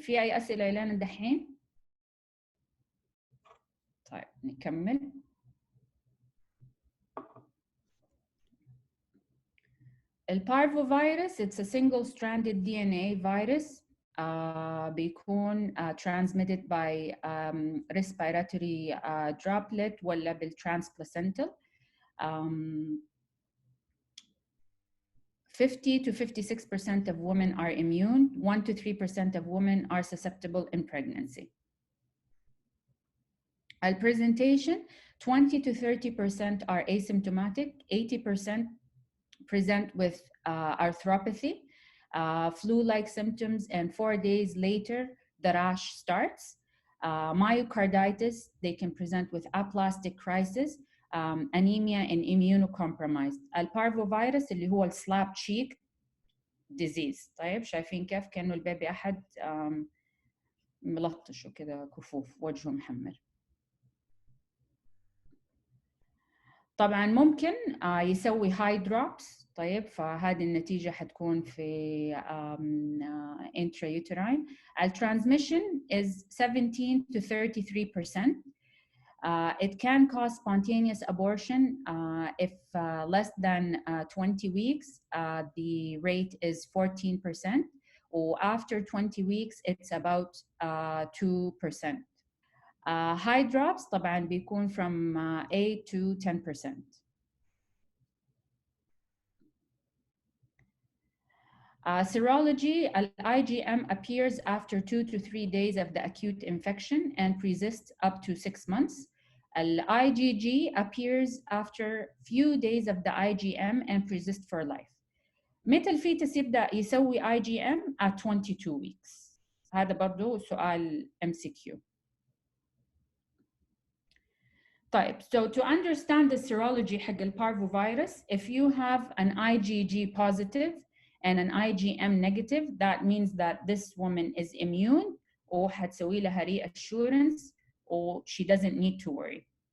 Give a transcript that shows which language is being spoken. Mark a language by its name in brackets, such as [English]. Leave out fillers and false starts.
[Arabic] في أي أسئلة إلى الدحين؟ طيب نكمل. [English] البارفوفيروس, it's a single-stranded DNA virus. [Arabic] بيكون [English] transmitted by respiratory droplet [Arabic] ولا [English] بالtransplacental. 50 to 56% of women are immune, 1 to 3% of women are susceptible in pregnancy. Al presentation, 20 to 30% are asymptomatic, 80% present with arthropathy, flu-like symptoms, and 4 days later, the rash starts. Myocarditis, they can present with aplastic crisis, anemia and immunocompromised. [Arabic] البارفوفيروس اللي هو السلاب تشيك disease. طيب شايفين كيف كأنه البيبي أحد ملطش وكذا كفوف وجهه محمر. طبعا ممكن يسوي هاي دروبس. طيب فهذه النتيجة حتكون في intrauterine. [English] الترانسميشن is 17 to 33%. It can cause spontaneous abortion if less than 20 weeks. The rate is 14%. Or after 20 weeks, it's about 2%. High drops [Arabic] طبعا بيكون [English] from 8 to 10%. Serology, IgM appears after 2 to 3 days of the acute infection and persists up to 6 months. IgG appears after few days of the IgM and persists for life. [Arabic] متى الفيتس يبدأ يسوي IgM [English] at 22 weeks. [Arabic] هذا برضو سؤال MCQ. [English] طيب, so to understand the serology [Arabic] حق البارفوفيروس, [English] if you have an IgG positive and an IgM negative, that means that this woman is immune or [Arabic] حتسوي لها [English] reassurance or she doesn't need to worry.